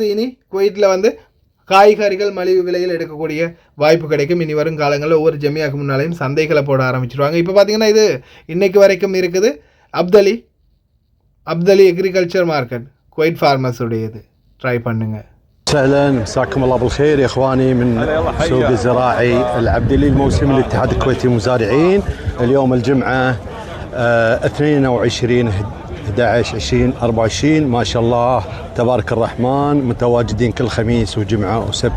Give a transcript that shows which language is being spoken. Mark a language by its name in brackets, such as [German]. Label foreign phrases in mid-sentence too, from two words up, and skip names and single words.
[Tamil] இனி குவைத்தில் வந்து காய்கறிகள் மலிவு விலையில் எடுக்கக்கூடிய வாய்ப்பு கிடைக்கும். இனி வரும் காலங்களில் ஒவ்வொரு ஜமியாவுக்கு முன்னாலேயும் சந்தைகளை போட ஆரம்பிச்சிருவாங்க. இப்போ பார்த்தீங்கன்னா இது இன்னைக்கு வரைக்கும் இருக்குது. [English] Abdali agriculture market Kuwait farmers உடையது. [Tamil] ட்ரை பண்ணுங்க. [Arabic] سهلا، مساكم الله بالخير يا اخواني من سوق الزراعي العبدلي الموسمي للاتحاد الكويتي للمزارعين. اليوم الجمعه 22/11/2024 ما شاء الله تبارك الرحمن، متواجدين كل خميس وجمعه وسبت.